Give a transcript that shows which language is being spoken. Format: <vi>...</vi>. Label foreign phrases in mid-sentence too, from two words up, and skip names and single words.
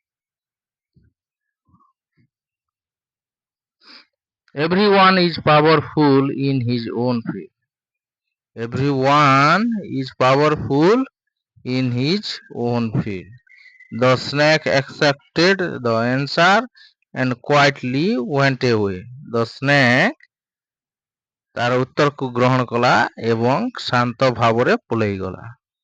<en>Everyone is powerful in his own field. Everyone is powerful in his own field. The snake accepted the answer and quietly went away. The snake</en> <or>ତାର ଉତ୍ତରକୁ ଗ୍ରହଣ କଲା ଏବଂ ଶାନ୍ତ ଭାବରେ ପଳେଇଗଲା.</or>